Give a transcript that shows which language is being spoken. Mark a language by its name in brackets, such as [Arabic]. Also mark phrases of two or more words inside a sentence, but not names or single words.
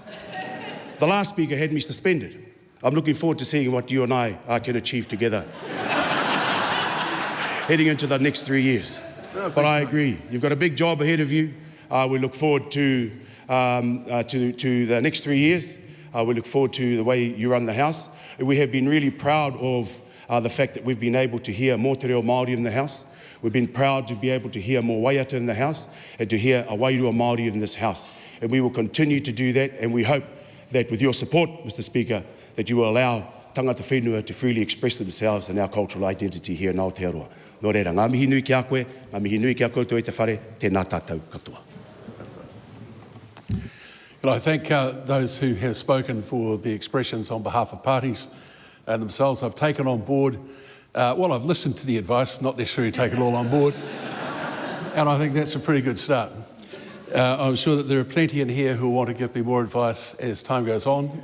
[English] The last speaker had me suspended. I'm looking forward to seeing what you and I can achieve together heading into the next 3 years. But I agree, you've got a big job ahead of you. We look forward to the next 3 years. We look forward to the way you run the House. We have been really proud of the fact that we've been able to hear more [Māori] te reo Māori [English] in the House. We've been proud to be able to hear more waiata in the House and to hear a [Māori] wairua Māori [English] in this House. And we will continue to do that, and we hope that with your support, Mr. Speaker, that you will allow [Māori] tangata whenua [English] to freely express themselves in our cultural identity here in Aotearoa. [Māori] Nō reira, ngā mihi nui ki a koe, ngā mihi nui ki a koutou e te whare, tēnā tātou katoa. [English] And I thank those who have spoken for the expressions on behalf of parties and themselves. I've taken on board, I've listened to the advice, not necessarily taken it all on board, and I think that's a pretty good start. I'm sure that there are plenty in here who want to give me more advice as time goes on.